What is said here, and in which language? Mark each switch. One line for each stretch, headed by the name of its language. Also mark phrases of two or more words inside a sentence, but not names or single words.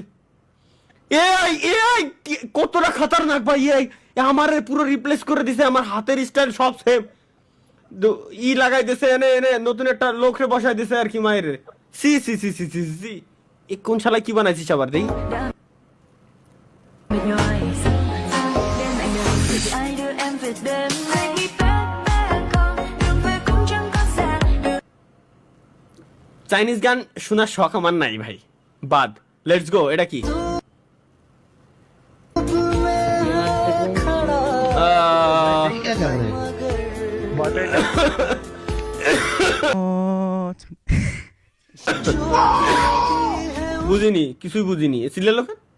Bangla: এআই কতটা খতরনাক ভাই। এআই আমারে পুরো রিপ্লেস করে দিছে, আমার হাতের স্টাইল সব সেম। লাগাই দিছে, এনে নতুন একটা লোকরে বসাই দিছে আর কি মায়ের। সি সি সি সি সি সি কোন শালা কি বানাইছিস আবার দেখি?
English: With your eyes,
Vietnamese: đêm lạnh đường thì chỉ ai đưa em về đêm nay bé con đường về cũng chẳng có xa đường.
Bangla: চাইনিজ গান শোনার শখ আমার নাই ভাই, বাদ।
English: let's go,
Bangla: এটা কি? বুঝিনি, কিছুই বুঝিনি। সিলে লোক